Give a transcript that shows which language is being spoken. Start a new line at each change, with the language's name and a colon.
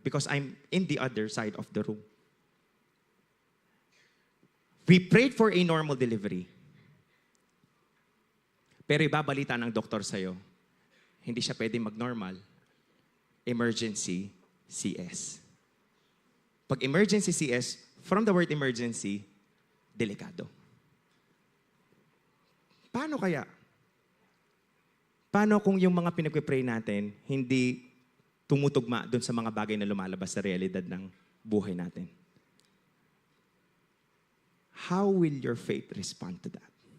English: Because I'm in the other side of the room. We prayed for a normal delivery.
Filipino: Pero ibabalita ng doktor sa'yo, hindi siya pwedeng mag-normal.
English: Emergency CS. Pag emergency CS, from the word emergency, delikado.
Filipino: Paano kaya? Paano kung yung mga pinag-pray natin hindi tumutugma doon sa mga bagay na lumalabas sa realidad ng buhay natin?
English: How will your faith respond to that?